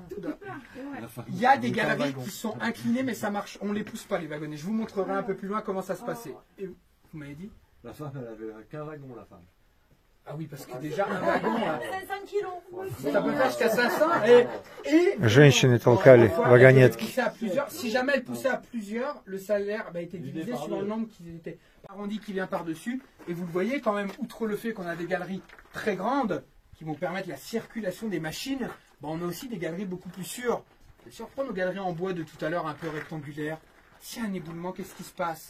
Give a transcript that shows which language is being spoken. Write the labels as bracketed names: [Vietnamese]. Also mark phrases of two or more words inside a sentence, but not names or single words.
[French] Il y a des galeries qui sont inclinées, mais ça marche. On ne les pousse pas, les wagonnets. Je vous montrerai un peu plus loin comment ça se passait. Et vous m'avez dit? La femme, elle avait qu'un wagon, la femme. Ah oui, parce que déjà, un wagon, 500 kilos. ça peut faire jusqu'à 500. Et [Russian] Женщины толкали вагонетки. [French] si jamais elle poussait à plusieurs, le salaire était divisé suivant le nombre qu'ils étaient. Arrondi qui vient par-dessus. Et vous le voyez quand même, outre le fait qu'on a des galeries très grandes qui vont permettre la circulation des machines, on a aussi des galeries beaucoup plus sûres. Si on reprend nos galeries en bois de tout à l'heure, un peu rectangulaires, s'il y a un éboulement, qu'est-ce qui se passe?